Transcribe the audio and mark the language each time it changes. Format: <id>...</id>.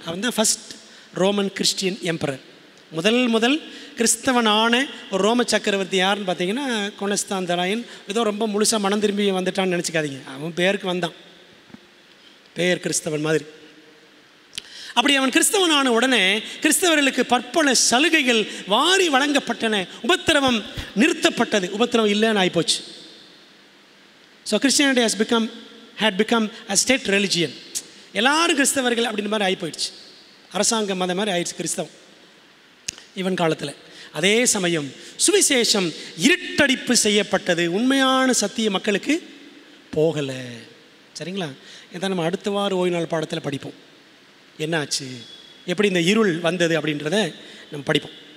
<ta>அவன் தான்</ta> <en>First Roman Christian emperor.</en> <ta>முதல் கிறிஸ்தவனான ஒரு ரோம சக்கரவர்த்தி யாருன்னு பார்த்தீங்கன்னா கொனஸ்தாந்த ராயன். ஏதோ ரொம்ப முழுசாக மனம் திரும்பி வந்துட்டான்னு நினச்சிக்காதீங்க. அவன் பேருக்கு வந்தான், பேர் கிறிஸ்தவன் மாதிரி. அப்படி அவன் கிறிஸ்தவனான உடனே கிறிஸ்தவர்களுக்கு பற்பல சலுகைகள் வாரி வழங்கப்பட்டன. உபத்திரவம் நிறுத்தப்பட்டது. உபத்திரவம் இல்லைன்னு ஆகிப்போச்சு.</ta> <en>So Christianity had become a state religion.</en> <ta>எல்லாரும் கிறிஸ்தவர்கள் அப்படின்ற மாதிரி ஆகி போயிடுச்சு. அரசாங்க மதம் மாதிரி ஆயிடுச்சு கிறிஸ்தவம் இவன் காலத்தில். அதே சமயம் சுவிசேஷம் இருட்டடிப்பு செய்யப்பட்டது. உண்மையான சத்திய மக்களுக்கு போகலை. சரிங்களா? இதான் நம்ம அடுத்த வாரம் ஓய்வு நாள் பாடத்தில் படிப்போம். என்னாச்சு, எப்படி இந்த இருள் வந்தது அப்படின்றத நம்ம படிப்போம்.</ta>